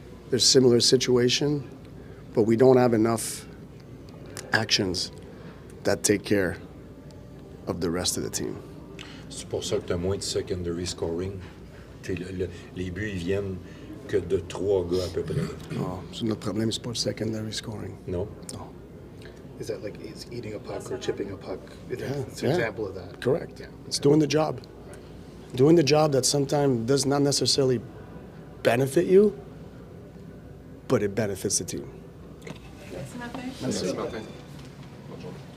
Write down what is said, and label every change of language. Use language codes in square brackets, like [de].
[en] There's similar situation, but we don't have enough actions that take care of the rest of the team. [fr] C'est pour ça que tu as moins de [en] secondary scoring. [fr] Les buts, ils viennent que de 3 gars à peu près. [en] Oh, so [fr] notre problème, c'est pas le [en] secondary scoring. [fr] Non? [en] No. Is that like it's eating a puck or chipping a puck? It's an Yeah. example of that. Correct. Yeah. It's doing the job. Doing the job that sometimes does not necessarily benefit you, but it benefits the team. [fr] Merci, Martin. Bonne journée.